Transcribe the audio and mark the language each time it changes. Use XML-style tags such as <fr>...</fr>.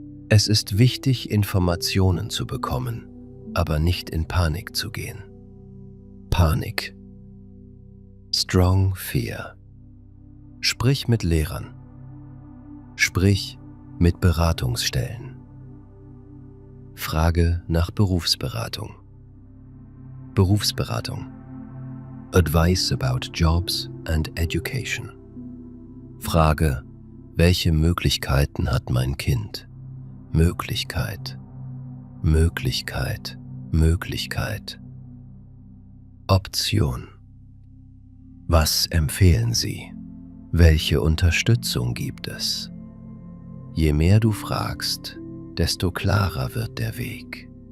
<de>Es ist wichtig, Informationen zu bekommen, aber nicht in Panik zu gehen. Panik.</de> <en>Strong Fear.</en> <de>Sprich mit Lehrern. Sprich mit Beratungsstellen. Frage nach Berufsberatung. Berufsberatung.</de> <en>Advice about jobs and education.</en> <de>Frage: Welche Möglichkeiten hat mein Kind? Möglichkeit. Möglichkeit. Möglichkeit. Option. Was empfehlen Sie? Welche Unterstützung gibt es? Je mehr du fragst, desto klarer wird der Weg.</de>